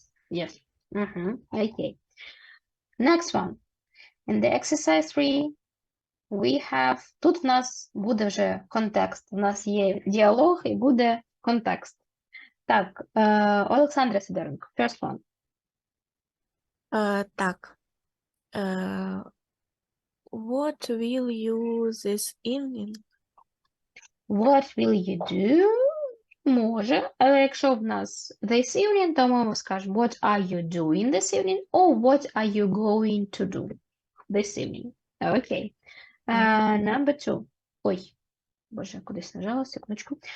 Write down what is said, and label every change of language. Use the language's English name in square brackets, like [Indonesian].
[English] Yes. Окей. Next one. In the exercise 3 we have, [Ukrainian] тут в нас буде вже контекст. У нас є діалог і буде контекст. [English] Так, Олександра Сидоренко, first one. [Ukrainian] Так. [English] What will you this evening? What will you do? [Ukrainian] Може, але якщо в нас this evening, то ми скажемо [English] what are you doing this evening or what are you going to do this evening. Окей. Number 2. [Ukrainian] Ой, боже, кудись нажала, секундочку.